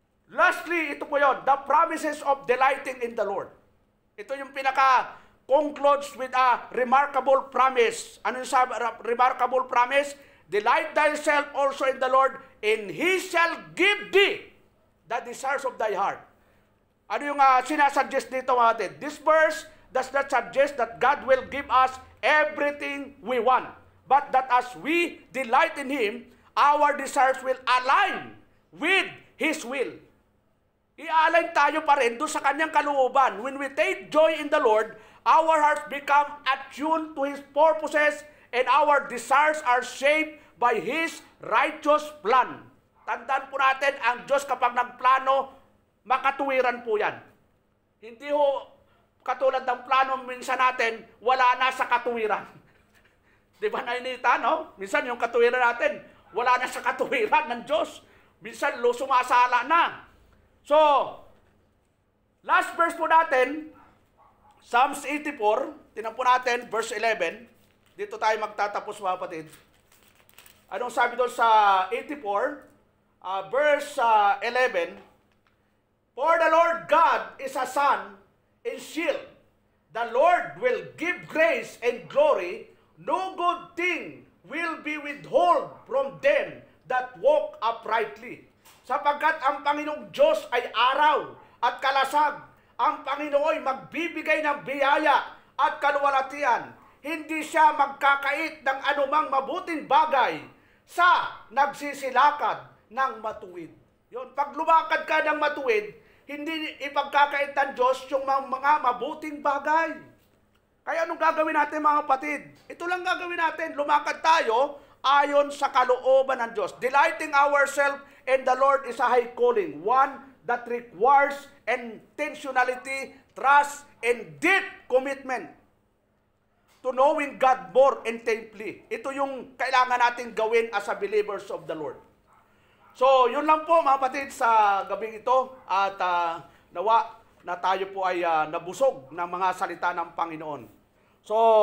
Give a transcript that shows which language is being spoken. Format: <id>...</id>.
<en>Lastly,</en> <tl>ito po yun,</tl> <en>the promises of delighting in the Lord.</en> <tl>Ito yung</tl> <en>concludes with a remarkable promise.</en> <tl>Ano yung</tl> <en>remarkable promise? Delight thyself also in the Lord, and He shall give thee the desires of thy heart.</en> <tl>Ano yung sinasuggest dito mga atin?</tl> <en>This verse does not suggest that God will give us everything we want, but that as we delight in Him, our desires will align with His will.</en> <tl>I-align tayo pa rin doon sa Kanyang kalooban.</tl> <en>When we take joy in the Lord, our hearts become attuned to His purposes, and our desires are shaped by His righteous plan.</en> <tl>Tandaan po natin, ang Diyos kapag nagplano, makatuwiran po yan. Hindi ho katulad ng plano minsan natin, wala na sa katuwiran. Di ba nainita, no? Minsan yung katuwiran natin, wala na sa katuwiran ng Diyos. Minsan sumasala na.</tl> <en>So, last verse</en> <tl>po natin, Psalms 84, tinan po natin, verse 11. Dito tayo magtatapos mga kapatid. Anong sabi doon sa 84?</tl> <en>Verse 11, for the Lord God is a sun and shield. The Lord will give grace and glory. No good thing will be withheld from them that walk uprightly.</en> <tl>Sapagkat ang Panginoong Diyos ay araw at kalasag. Ang Panginoon ay magbibigay ng biyaya at kaluwalhatian. Hindi siya magkakait ng anumang mabuting bagay sa nagsisilakad ng matuwid. Yun, pag lumakad ka ng matuwid, hindi ipagkakait ng Diyos yung mga mabuting bagay. Kaya anong gagawin natin mga kapatid? Ito lang gagawin natin, lumakad tayo ayon sa kalooban ng Diyos.</tl> <en>Delighting ourselves in the Lord is a high calling, one that requires intentionality, trust, and deep commitment to knowing God more intently.</en> <tl>Ito yung kailangan natin gawin</tl> <en>as a believers of the Lord.</en> <tl>So, yun lang po mga kapatid sa gabing ito at nawa na tayo po ay nabusog ng mga salita ng Panginoon. So,</tl>